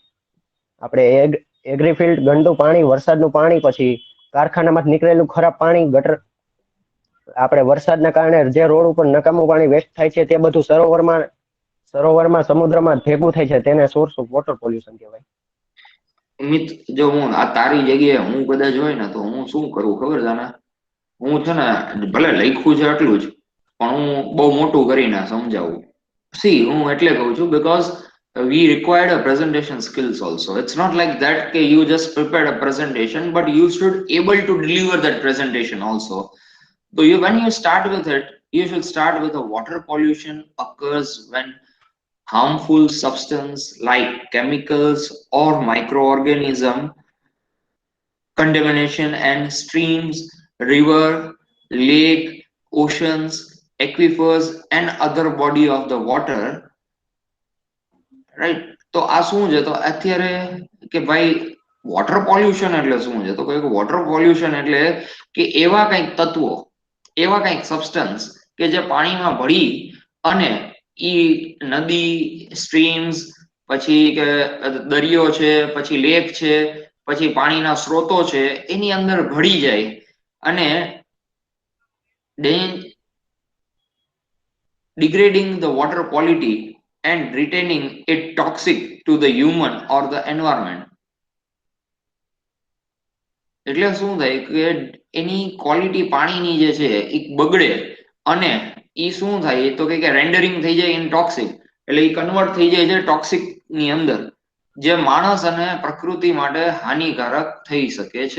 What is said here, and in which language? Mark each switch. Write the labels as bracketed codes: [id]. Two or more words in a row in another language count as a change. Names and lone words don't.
[gu] આપણે એગ્રીફિલ્ડ ગંદુ પાણી, વરસાદનું પાણી, પછી કારખાનામાંથી નીકળેલું ખરાબ પાણી, ગટર, આપણે વરસાદના કારણે જે રોડ ઉપર નકામું પાણી વેસ્ટ થાય છે તે બધું સરોવરમાં સમુદ્રમાં ભેગું થાય છે તેને [en] source of water pollution [gu] કહેવાય. મિત, જો હું આ તારી જગ્યાએ હું કદાચ હોય ને તો હું શું કરું ખબર છે ને? હું છે ને, ભલે લખ્યું છે આટલું જ, પણ હું બહુ મોટું કરીને સમજાવું. સી, હું એટલે કહું છું [en] because we required a presentation skills also. It's not like that કે you just prepared a presentation, but you should able to deliver that presentation also. So when you start with it, you should start with a water pollution occurs when harmful substance like chemicals or microorganism contamination and streams, river, lake, oceans, aquifers and other body of the water, right? [gu] તો આ શું છે? તો અત્યારે કે ભાઈ [en] water pollution [gu] એટલે શું છે? તો કે [en] water pollution [gu] એટલે કે એવા કંઈક તત્વો, એવા કંઈક સબસ્ટન્સ કે જે પાણીમાં ભળી અને ઈ નદી, સ્ટ્રીમ્સ, પછી કે દરિયો છે, પછી લેક છે, પછી પાણીના સ્ત્રોતો છે, એની અંદર ભળી જાય અને [en] degrading the water quality and retaining it toxic to the human or the environment. [gu] એટલે શું થાય કે એની ક્વોલિટી પાણીની જે છે એ બગડે અને ઈ શું થાય તો કે રેન્ડરિંગ થઈ જાય [en] in toxic, [gu] એટલે ઈ કન્વર્ટ થઈ જાય છે ટોક્સિક ની અંદર, જે માણસ અને પ્રકૃતિ માટે હાનિકારક થઈ શકે છે.